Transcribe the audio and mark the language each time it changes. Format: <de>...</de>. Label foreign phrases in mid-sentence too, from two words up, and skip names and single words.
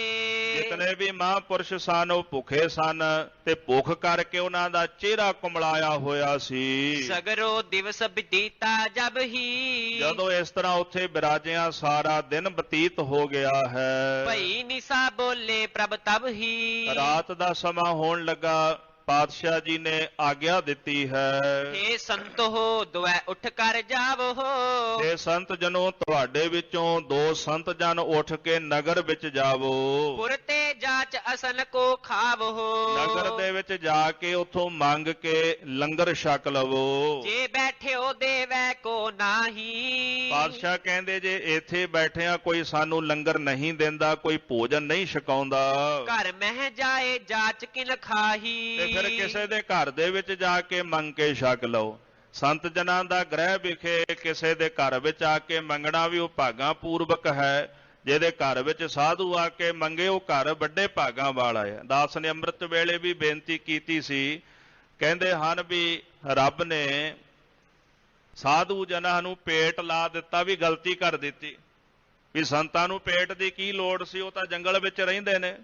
<pa>ਜਿਤਨੇ ਵੀ ਮਹਾਂਪੁਰਸ਼ ਸਨ ਉਹ ਭੁੱਖੇ ਸਨ ਤੇ ਭੁੱਖ ਕਰਕੇ ਉਹਨਾਂ ਦਾ ਚਿਹਰਾ ਕੁਮਲਾਇਆ ਹੋਇਆ ਸੀ।</pa> <bra>सगरो दिवस बीता जब ही।</bra> <pa>ਜਦੋਂ ਇਸ ਤਰ੍ਹਾਂ ਉੱਥੇ ਬਿਰਾਜਿਆਂ ਸਾਰਾ ਦਿਨ ਬਤੀਤ ਹੋ ਗਿਆ ਹੈ।</pa> <bra>भई निसा बोले प्रभ तब ही।</bra> <pa>ਰਾਤ ਦਾ ਸਮਾਂ ਹੋਣ ਲੱਗਾ। ਪਾਤਸ਼ਾਹ ਜੀ ਨੇ ਆਗਿਆ ਦਿੱਤੀ ਹੈ।</pa> <bra>हे संतो दुए उठ कर जावो</bra> <pa>ਇਹ ਸੰਤ ਜਨੋ ਤੁਹਾਡੇ ਵਿੱਚੋਂ 2 ਸੰਤ ਜਨ ਉੱਠ ਕੇ ਨਗਰ ਵਿੱਚ ਜਾਵੋ।</pa> <bra>पुरते जाच असन को खावो</bra> <pa>ਨਗਰ ਦੇ ਵਿੱਚ ਜਾ ਕੇ ਉੱਥੋਂ ਮੰਗ ਕੇ ਲੰਗਰ ਛਕ ਲਵੋ।</pa> <bra>जे बैठे हो देवै को नाही</bra> <pa>ਪਾਤਸ਼ਾਹ ਕਹਿੰਦੇ ਜੇ ਇੱਥੇ ਬੈਠਿਆਂ ਕੋਈ ਸਾਨੂੰ ਲੰਗਰ ਨਹੀਂ ਦਿੰਦਾ, ਕੋਈ ਭੋਜਨ ਨਹੀਂ ਛਕਾਉਂਦਾ,</pa> <bra>घर मह जाए जाच किन खाही</bra> <pa>ਤੇ ਫਿਰ ਕਿਸੇ ਦੇ ਘਰ ਦੇ ਵਿੱਚ ਜਾ ਕੇ ਮੰਗ ਕੇ ਛਕ ਲਓ। ਸੰਤ ਜਨਾਂ ਦਾ ਗ੍ਰਹਿ ਵਿਖੇ ਕਿਸੇ ਦੇ ਘਰ ਵਿੱਚ ਆ ਕੇ ਮੰਗਣਾ ਵੀ ਉਹ ਭਾਗਾਂ ਪੂਰਵਕ ਹੈ। ਜਿਹਦੇ ਘਰ ਵਿੱਚ ਸਾਧੂ ਆ ਕੇ ਮੰਗੇ ਉਹ ਘਰ ਵੱਡੇ ਭਾਗਾਂ ਵਾਲਾ ਹੈ। ਦਾਸ ਨੇ ਅੰਮ੍ਰਿਤ ਵੇਲੇ ਵੀ ਬੇਨਤੀ ਕੀਤੀ ਸੀ, ਕਹਿੰਦੇ ਹਨ ਵੀ ਰੱਬ ਨੇ ਸਾਧੂ ਜਨਾਂ ਨੂੰ ਪੇਟ ਲਾ ਦਿੱਤਾ ਵੀ ਗਲਤੀ ਕਰ ਦਿੱਤੀ, ਵੀ ਸੰਤਾਂ ਨੂੰ ਪੇਟ ਦੀ ਕੀ ਲੋੜ ਸੀ, ਉਹ ਤਾਂ ਜੰਗਲ ਵਿੱਚ ਰਹਿੰਦੇ ਨੇ।</pa>